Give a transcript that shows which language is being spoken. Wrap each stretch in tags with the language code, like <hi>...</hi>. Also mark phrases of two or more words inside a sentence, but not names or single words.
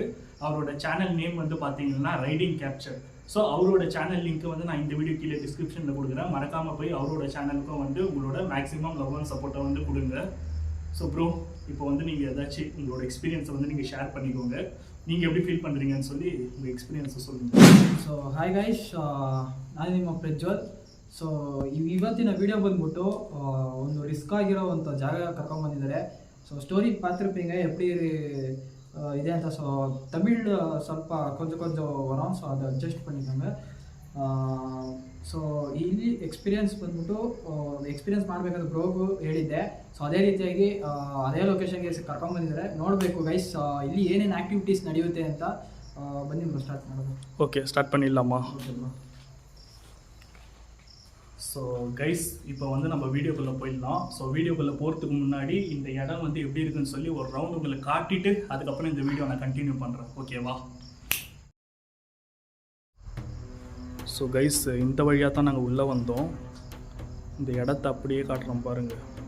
<ta>அவரோட சேனல் நேம் வந்து பார்த்தீங்கன்னா ரைடிங் கேப்சர். ஸோ அவரோட சேனல் லிங்க்கு வந்து நான் இந்த வீடியோ கீழே டிஸ்கிரிப்ஷனில் கொடுக்குறேன். மறக்காமல் போய் அவரோட சேனலுக்கும் வந்து உங்களோட</ta> <en>maximum love and support</en> <ta>வந்து கொடுங்க.</ta> <en>so bro,</en> <ta>இப்போ வந்து நீங்கள் ஏதாச்சும் உங்களோட எக்ஸ்பீரியன்ஸை வந்து நீங்கள் ஷேர் பண்ணிக்கோங்க. நீங்கள் எப்படி ஃபீல் பண்ணுறீங்கன்னு சொல்லி உங்கள் எக்ஸ்பீரியன்ஸை சொல்லுங்கள்.</ta> <en>so hi guys,</en> <kn>ನಾನು ನಿಮ್ಮ ಪ್ರಜ್ವಲ್. ಸೊ ಇವತ್ತಿನ ವಿಡಿಯೋ ಬಂದ್ಬಿಟ್ಟು ಒಂದು ರಿಸ್ಕ್ ಆಗಿರೋ ಒಂದು ಜಾಗ ಕರ್ಕೊಂಡ್ಬಂದಿದ್ದಾರೆ. ಸೊ ಸ್ಟೋರಿ</kn> <ta>பார்த்துருப்பீங்க எப்படி</ta> <kn>ಇದೆ ಅಂತ. ಸೊ ತಮಿಳ್ ಸ್ವಲ್ಪ ಕೊಂಚ ವರಾನ್, ಸೊ ಅದು ಅಡ್ಜಸ್ಟ್ பண்ணிக்கோங்க. ಸೊ ಇಲ್ಲಿ ಎಕ್ಸ್ಪೀರಿಯನ್ಸ್ ಬಂದ್ಬಿಟ್ಟು ಎಕ್ಸ್ಪೀರಿಯನ್ಸ್ ಮಾಡಬೇಕಾದ್ರೆ ಬ್ರೋಗು ಹೇಳಿದ್ದೆ. ಸೊ ಅದೇ ರೀತಿಯಾಗಿ ಅದೇ ಲೊಕೇಶನ್ಗೆ ಕರ್ಕೊಂಡ್ಬಂದಿದ್ದಾರೆ. ನೋಡಬೇಕು ಗೈಸ್ ಇಲ್ಲಿ ಏನೇನು ಆ್ಯಕ್ಟಿವಿಟೀಸ್ ನಡೆಯುತ್ತೆ ಅಂತ. ಬನ್ನಿ ಬ್ರೋ ಸ್ಟಾರ್ಟ್ ಮಾಡೋದು.</kn> <ta>ஓகே, ஸ்டார்ட் பண்ணிடலாமா?</ta> <kn>ಓಕೆ ಬ್ರೋ.</kn> <en>so guys</en> <ta>இப்போ வந்து நம்ம வீடியோக்குள்ளே போயிடலாம். ஸோ வீடியோக்குள்ளே போகிறதுக்கு முன்னாடி இந்த இடம் வந்து எப்படி இருக்குன்னு சொல்லி ஒரு ரவுண்ட் உங்களை காட்டிட்டு அதுக்கப்புறம் இந்த வீடியோ நான் கண்டினியூ பண்ணுறேன். ஓகேவா?</ta> <en>so guys</en> <ta>இந்த வழியாக தான் நாங்கள் உள்ளே வந்தோம். இந்த இடத்த அப்படியே காட்டுறோம் பாருங்கள்.</ta>